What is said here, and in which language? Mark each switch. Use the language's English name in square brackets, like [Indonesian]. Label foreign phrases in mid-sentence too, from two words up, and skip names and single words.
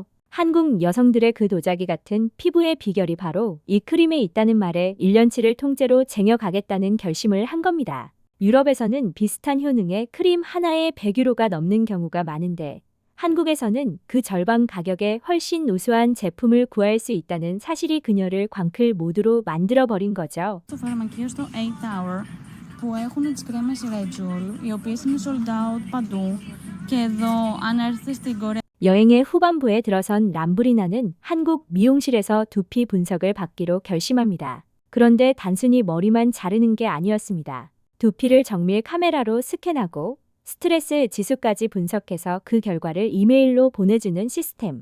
[Korean] 한국 여성들의 그 도자기 같은 피부의 비결이 바로 이 크림에 있다는 말에 1년치를 통째로 쟁여가겠다는 결심을 한 겁니다. 유럽에서는 비슷한 효능의 크림 하나에 100유로가 넘는 경우가 많은데 한국에서는 그 절반 가격에 훨씬 우수한 제품을 구할 수 있다는 사실이 그녀를 광클 모드로 만들어버린 거죠. [Greek] Στο φαρμακείο στο 8 Hour που έχουν τις κρέμες Rejul, οι οποίες είναι [English] sold out [Greek] παντού. Και εδώ, αν έρθετε στην Κορέα, [Korean] 여행의 후반부에 들어선 람브리나는 한국 미용실에서 두피 분석을 받기로 결심합니다. 그런데 단순히 머리만 자르는 게 아니었습니다. 두피를 정밀 카메라로 스캔하고 스트레스 지수까지 분석해서 그 결과를 이메일로 보내주는 시스템.